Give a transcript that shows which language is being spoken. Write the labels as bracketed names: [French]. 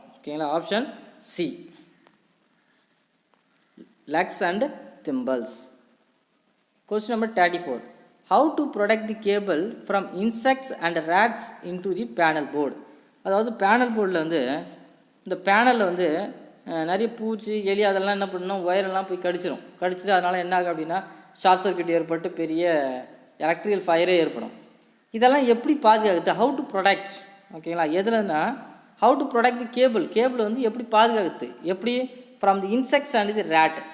[English] ஓகேங்களா, option C lugs and thimbles. Question number 34. How to protect the cable from insects and rats into the panel board. [Tamil] அதாவது panel போர்டில் வந்து இந்த பேனலில் வந்து நிறைய பூச்சி எலி அதெல்லாம் என்ன பண்ணணும், ஒயரெல்லாம் போய் கடிச்சிட்டு அதனால் என்ன ஆகும் அப்படின்னா ஷார்ட் சர்க்யூட் ஏற்பட்டு பெரிய எலக்ட்ரிக்கல் ஃபயரே ஏற்படும். இதெல்லாம் எப்படி பாதுகாக்குது, ஹவு டு ப்ரொடெக்ட். ஓகேங்களா, எதுலன்னா [English] how to protect the cable [Tamil] வந்து எப்படி பாதுகாக்குது, எப்படி [English] From the insects and the rat.